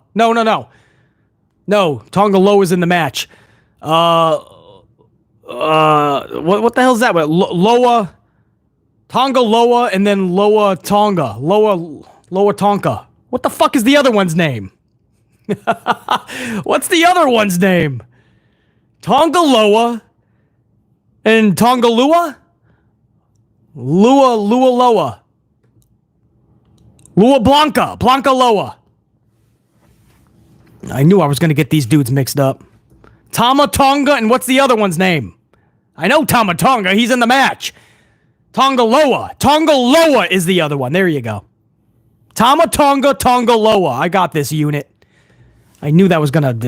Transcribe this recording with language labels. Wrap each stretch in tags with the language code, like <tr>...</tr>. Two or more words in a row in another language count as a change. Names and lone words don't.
<en>No. No, Tonga Loa's in the match. What the hell is that? Loa, Tonga Loa, and then Loa Tonga. Loa Tonka. What the fuck is the other one's name? What's the other one's name? Tonga Loa and Tonga Lua? Lua Loa. Lua Blanca Loa. I knew I was going to get these dudes mixed up. Tama Tonga, and what's the other one's name? I know Tama Tonga, he's in the match. Tonga Loa is the other one. There you go. Tama Tonga Loa. I got this unit. I knew that was going to...</en>